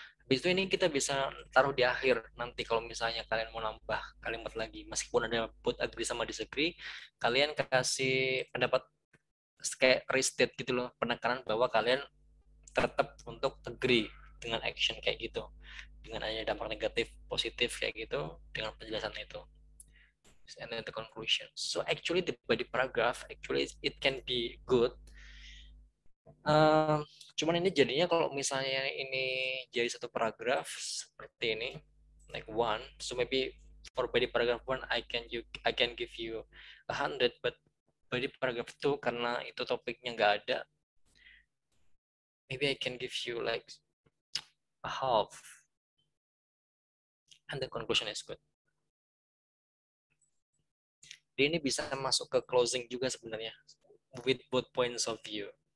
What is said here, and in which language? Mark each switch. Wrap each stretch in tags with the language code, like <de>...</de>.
<id>Habis itu ini kita bisa taruh di akhir nanti kalau misalnya kalian mau nambah kalimat lagi, meskipun ada</id> <en>both agree</en> <id>sama disagree, kalian kasih pendapat kayak restate gitu loh, penekanan bahwa kalian tetap untuk agree dengan action kayak gitu, dengan adanya dampak negatif, positif kayak gitu, dengan penjelasan itu</id> <en>and then the conclusion. So actually the body paragraph actually it can be good.</en> <id>Um, Cuman ini jadinya kalau misalnya ini jadi satu paragraf seperti ini,</id> <en>like one. So maybe for body paragraph one I can give you 100, but body paragraph two</en> <id>karena itu topiknya nggak ada,</id> <en>maybe I can give you like a half, and the conclusion is good.</en> <id>Jadi ini bisa masuk ke closing juga sebenarnya</id> <en>with both points of view.</en>